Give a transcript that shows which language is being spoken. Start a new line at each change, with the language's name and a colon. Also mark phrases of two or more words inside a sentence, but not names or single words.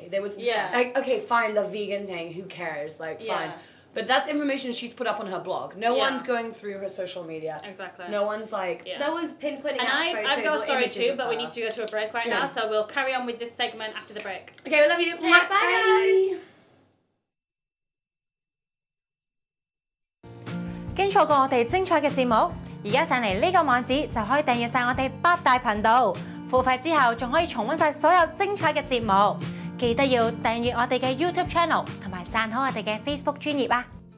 English: There was, like, okay, fine, the vegan thing, who cares? Like, fine. But that's information she's put up on her blog. No one's going through her social media. Exactly. No one's, like... No one's pinpointing out photos. And I've got a story too, but we need to go to a break right now, so we'll carry on with this segment after the break. Okay, we love you. Okay, bye, guys.
Cantonese: 經錯過我哋精彩嘅節目，而家上嚟呢個網址就可以訂閱晒我哋8大頻道，付費之後仲可以重溫晒所有精彩嘅節目。記得要訂閱我哋嘅 YouTube Channel 同埋讚好我哋嘅 Facebook 專頁啊！